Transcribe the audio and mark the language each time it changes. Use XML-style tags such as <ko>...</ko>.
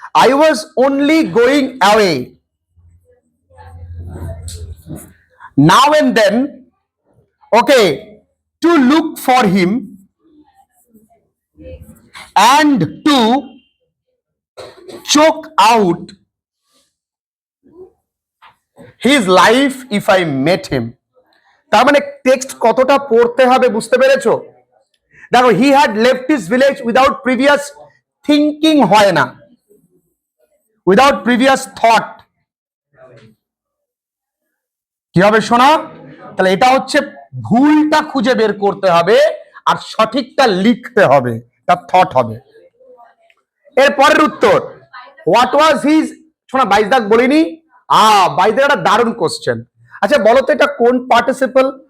<en>I was only going away now and then, okay, to look for him and to choke out his life if I met him.</en> <bn>তার মানে text কতটা পড়তে হবে বুঝতে পেরেছো? দেখো,</bn> <en>he had left his village without previous thinking,</en> <bn>হয় না,</bn> <en>without previous thought।</en> <bn>কি হবে শোনা? তাহলে এটা হচ্ছে ভুলটা খুঁজে বের করতে হবে আর সঠিকটা লিখতে হবে, তার থট হবে। এর পরের উত্তর,</bn> <en>what was his,</en> <bn>শোনা 22 দাগ বলিনি। 22 দাগ একটা দারুণ কোশ্চেন। আচ্ছা বলো তো এটা কোন পার্টিসিপল?</bn>